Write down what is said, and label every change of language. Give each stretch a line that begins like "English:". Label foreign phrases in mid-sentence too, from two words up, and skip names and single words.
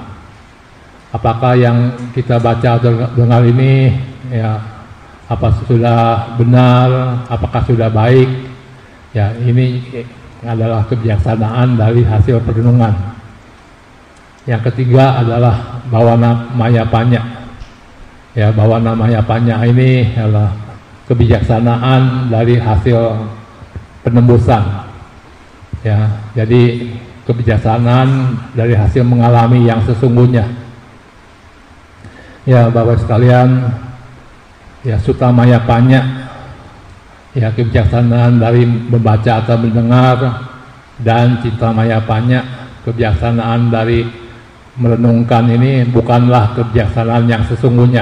Indonesian: Apakah yang kita baca atau dengar ini ya apa sudah benar, apakah sudah baik? Ya, ini adalah kebijaksanaan dari hasil perenungan. Yang ketiga adalah
Pali: bawana maya panya.
Indonesian: Ya,
Pali: bawana maya panya
Indonesian: ini adalah kebijaksanaan dari hasil penembusan. Ya, jadi kebijaksanaan dari hasil mengalami yang sesungguhnya. Ya, Bapak sekalian, ya
Pali: sutamaya panya,
Indonesian: ya kebijaksanaan dari membaca atau mendengar, dan
Pali: cintamaya panya,
Indonesian: kebijaksanaan dari merenungkan ini bukanlah kebijaksanaan yang sesungguhnya.